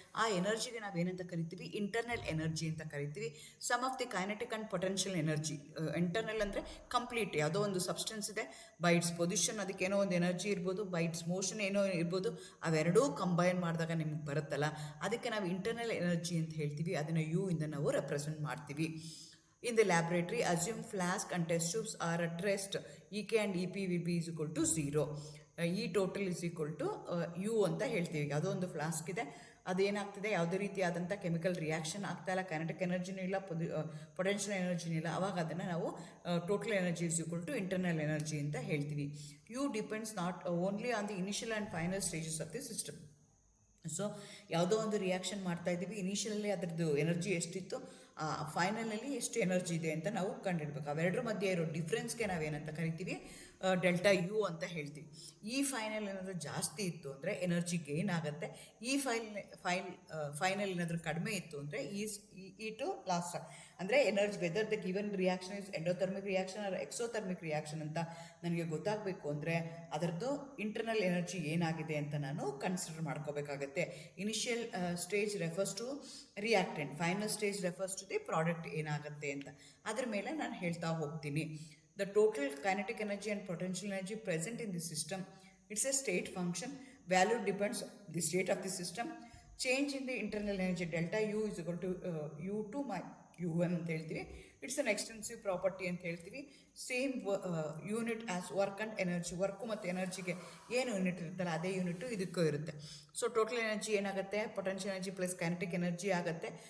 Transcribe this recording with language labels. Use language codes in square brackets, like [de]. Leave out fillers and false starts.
[kn] ಆ ಎನರ್ಜಿಗೆ ನಾವೇನಂತ ಕರಿತೀವಿ, ಇಂಟರ್ನಲ್ ಎನರ್ಜಿ ಅಂತ ಕರಿತೀವಿ. [en] sum of the kinetic and potential energy, [kn] internal ಅಂದರೆ ಕಂಪ್ಲೀಟ್, ಯಾವುದೋ ಒಂದು ಸಬ್ಸ್ಟೆನ್ಸ್ ಇದೆ, ಬೈ ಇಟ್ಸ್ ಪೊಸಿಷನ್ ಅದಕ್ಕೇನೋ ಒಂದು ಎನರ್ಜಿ ಇರ್ಬೋದು, ಬೈ ಇಟ್ಸ್ ಮೋಷನ್ ಏನೋ ಇರ್ಬೋದು, ಅವೆರಡೂ ಕಂಬೈನ್ ಮಾಡಿದಾಗ ನಿಮ್ಗೆ ಬರುತ್ತಲ್ಲ, ಅದಕ್ಕೆ ನಾವು ಇಂಟರ್ನಲ್ ಎನರ್ಜಿ ಅಂತ ಹೇಳ್ತೀವಿ. ಅದನ್ನು U ಇಂದ ನಾವು ರೆಪ್ರೆಸೆಂಟ್ ಮಾಡ್ತೀವಿ. [en] In the laboratory, assume flask and test tubes are at rest. EK and EP will be is equal to 0. E total is equal to U [kn] ಅಂತ ಹೇಳ್ತೀವಿ. ಯಾವುದೋ ಒಂದು ಫ್ಲಾಸ್ಕ್ ಇದೆ, ಅದೇನಾಗ್ತಿದೆ, ಯಾವುದೇ ರೀತಿಯಾದಂಥ ಕೆಮಿಕಲ್ ರಿಯಾಕ್ಷನ್ ಆಗ್ತಾ ಇಲ್ಲ, ಕೈನೆಟಿಕ್ ಎನರ್ಜಿನೂ ಇಲ್ಲ, ಪೊಟೆನ್ಷಿಯಲ್ ಎನರ್ಜಿನೂ ಇಲ್ಲ. ಅವಾಗ ಅದನ್ನು ನಾವು [en] total energy is equal to internal energy [kn] ಅಂತ ಹೇಳ್ತೀವಿ. [en] You depends not only on the initial and final stages of the system. [kn] So ಯಾವುದೋ ಒಂದು ರಿಯಾಕ್ಷನ್ ಮಾಡ್ತಾ ಇದ್ದೀವಿ, ಇನಿಷಿಯಲಲ್ಲಿ ಅದರದ್ದು ಎನರ್ಜಿ ಎಷ್ಟಿತ್ತು, ಫೈನಲಲ್ಲಿ ಎಷ್ಟು ಎನರ್ಜಿ ಇದೆ ಅಂತ ನಾವು ಕಂಡುಹಿಡ್ಬೇಕು. ಅವೆರಡರ ಮಧ್ಯೆ ಇರೋ ಡಿಫ್ರೆನ್ಸ್ಗೆ ನಾವೇನಂತ ಕರಿತೀವಿ, ಡೆಲ್ಟಾ ಯು ಅಂತ ಹೇಳ್ತೀವಿ. ಈ ಫೈನಲ್ ಏನಾದರೂ ಜಾಸ್ತಿ ಇತ್ತು ಅಂದರೆ ಎನರ್ಜಿ ಗೇನ್ ಆಗುತ್ತೆ. ಈ ಫೈನಲ್ ಏನಾದರೂ ಕಡಿಮೆ ಇತ್ತು ಅಂದರೆ ಈ ಟು ಲಾಸ್ಟ್ ಅಂದರೆ energy, [en] whether the given reaction is endothermic reaction or exothermic reaction [kn] ಅಂತ ನನಗೆ ಗೊತ್ತಾಗಬೇಕು ಅಂದರೆ ಅದರದ್ದು ಇಂಟರ್ನಲ್ ಎನರ್ಜಿ ಏನಾಗಿದೆ ಅಂತ ನಾನು ಕನ್ಸಿಡರ್ ಮಾಡ್ಕೋಬೇಕಾಗತ್ತೆ. [en] initial stage refers to reactant, final stage refers to the product [kn] ಏನಾಗುತ್ತೆ ಅಂತ. ಅದ್ರ ಮೇಲೆ ನಾನು ಹೇಳ್ತಾ ಹೋಗ್ತೀನಿ. [en] The total kinetic energy and potential energy present in the system, it's a state function. Value depends on the state of the system. Change in the internal energy delta U is equal to U2 my UM [kn] ಅಂತ ಹೇಳ್ತೀವಿ. [en] it's an extensive property [kn] ಅಂತ ಹೇಳ್ತೀವಿ. [en] same unit as work and energy, [kn] work ಮತ್ತು ಎನರ್ಜಿಗೆ ಏನು unit ಇರುತ್ತಲ್ಲ ಅದೇ unit ಇದಕ್ಕೂ ಇರುತ್ತೆ. ಸೊ ಟೋಟಲ್ ಎನರ್ಜಿ ಏನಾಗುತ್ತೆ, potential energy plus kinetic energy ಆಗುತ್ತೆ.